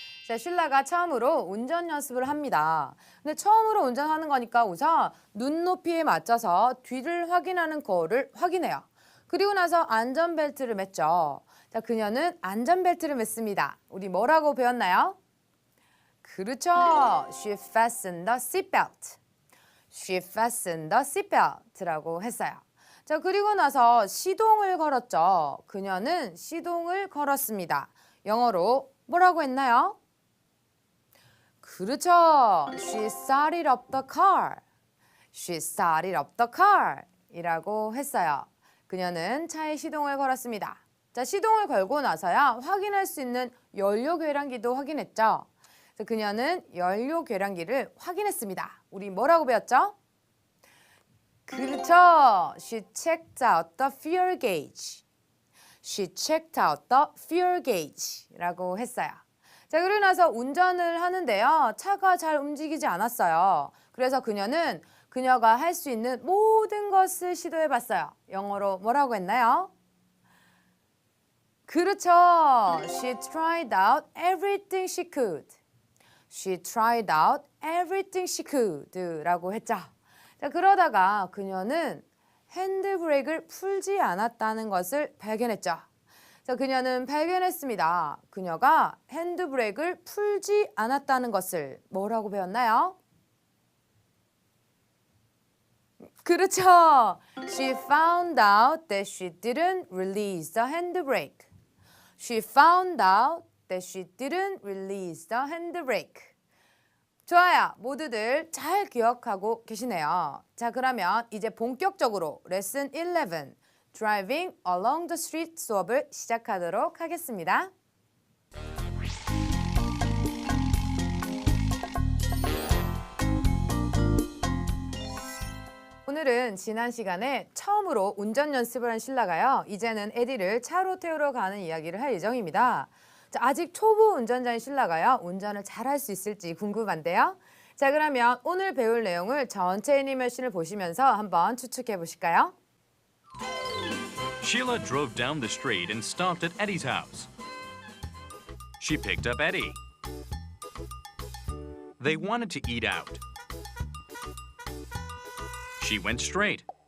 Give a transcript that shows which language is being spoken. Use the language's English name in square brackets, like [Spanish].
[Korean] 자, 슐라가 처음으로 운전 연습을 합니다. 근데 처음으로 운전하는 거니까 우선 눈높이에 맞춰서 뒤를 확인하는 거를 확인해요. 그리고 나서 안전벨트를 맸죠. 자, 그녀는 안전벨트를 맸습니다. 우리 뭐라고 배웠나요? 그렇죠. [English] She fastened the seatbelt. She fastened the seatbelt [Korean] 라고 했어요. 자, 그리고 나서 시동을 걸었죠. 그녀는 시동을 걸었습니다. 영어로 뭐라고 했나요? 그렇죠. [English] She started up the car. She started up the car [Korean] 이라고 했어요. 그녀는 차에 시동을 걸었습니다. 자, 시동을 걸고 나서야 확인할 수 있는 연료 계량기도 확인했죠. 자, 그녀는 연료 계량기를 확인했습니다. 우리 뭐라고 배웠죠? 그렇죠. [English] She checked out the fuel gauge. She checked out the fuel gauge [Korean] 라고 했어요. 자, 그러고 나서 운전을 하는데요. 차가 잘 움직이지 않았어요. 그래서 그녀가 할 수 있는 모든 것을 시도해봤어요. 영어로 뭐라고 했나요? 그렇죠. [English] She tried out everything she could. She tried out everything she could [Korean] 라고 했죠. 자, 그러다가 그녀는 핸드브레이크를 풀지 않았다는 것을 발견했죠. 자, 그녀는 발견했습니다. 그녀가 핸드브레이크를 풀지 않았다는 것을 뭐라고 배웠나요? 그렇죠. [English] She found out that she didn't release the handbrake. She found out that she didn't release the handbrake. [Korean] 좋아요. 모두들 잘 기억하고 계시네요. 자, 그러면 이제 본격적으로 레슨 11 Driving Along the Street 수업을 시작하도록 하겠습니다. 오늘은 지난 시간에 처음으로 운전 연습을 한 슐라가요. 이제는 에디를 차로 태우러 가는 이야기를 할 예정입니다. 자, 아직 초보 운전자인 슐라가요. 운전을 잘할 수 있을지 궁금한데요. 자, 그러면 오늘 배울 내용을 전체 애니메이션을 보시면서 한번 추측해 보실까요? [English] Sheila drove down the street and stopped at Eddie's house. She picked up Eddie. They wanted to eat out. She went straight.